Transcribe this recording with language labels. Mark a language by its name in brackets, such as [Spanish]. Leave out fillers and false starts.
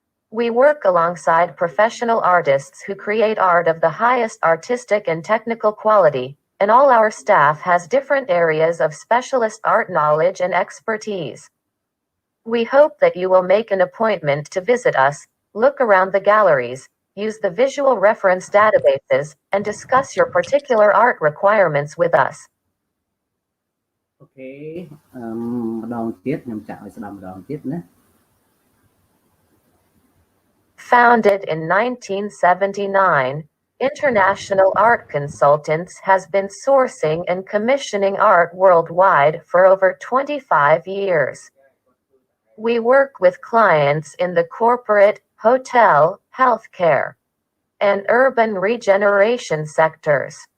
[English] We work alongside professional artists who create art of the highest artistic and technical quality, and all our staff has different areas of specialist art knowledge and expertise. We hope that you will make an appointment to visit us, look around the galleries, use the visual reference databases, and discuss your particular art requirements with us. [Khmer] អូខេម្ដងទៀតខ្ញុំចាក់ឲ្យស្ដាប់ម្ដងទៀតណា [English] Founded in 1979, International Art Consultants has been sourcing and commissioning art worldwide for over 25 years. We work with clients in the corporate, hotel, healthcare, and urban regeneration sectors.